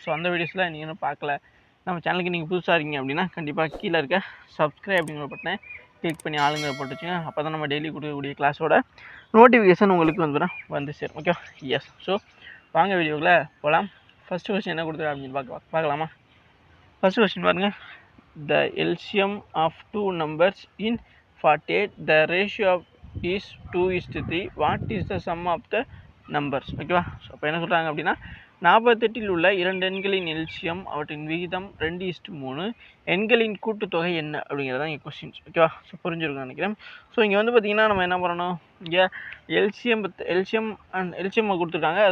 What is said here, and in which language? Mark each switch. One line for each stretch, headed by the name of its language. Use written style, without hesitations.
Tamil: So அந்த வீடியோஸில் நீங்கள் இன்னும் பார்க்கல, நம்ம சேனலுக்கு நீங்கள் புதுசாக இருக்கீங்க அப்படின்னா கண்டிப்பாக கீழே இருக்க சப்ஸ்கிரைப் அப்படிங்கிற பட்டனை கிளிக் பண்ணி ஆளுங்க போட்டு வச்சுங்க. அப்போ தான் நம்ம டெய்லி கொடுக்கக்கூடிய கிளாஸோட நோட்டிஃபிகேஷன் உங்களுக்கு வந்து சேரும். Okay, S. ஸோ வாங்க வீடியோவில் போகலாம். ஃபஸ்ட்டு கொஸ்டின் என்ன கொடுத்துருக்கா அப்படின்னு பார்க்கலாமா? ஃபஸ்ட்டு கொஸ்டின் பாருங்கள்.
English: The LCM of two numbers in 48, the ratio of is 2:3. What is the sum of the numbers?
Tamil: ஓகேவா? ஸோ அப்போ என்ன சொல்கிறாங்க அப்படின்னா, 48 உள்ள இரண்டு எண்களின் எல்சியம் அவற்றின் விகிதம் 2:3, எண்களின் கூட்டுத்தொகை என்ன அப்படிங்கிறதான் இங்கே கொஸ்டின்ஸ். ஓகேவா? ஸோ புரிஞ்சிருக்குன்னு நினைக்கிறேன். ஸோ இங்கே வந்து பார்த்திங்கன்னா நம்ம என்ன பண்ணணும், இங்கே எல்சிஎம் கொடுத்துருக்காங்க.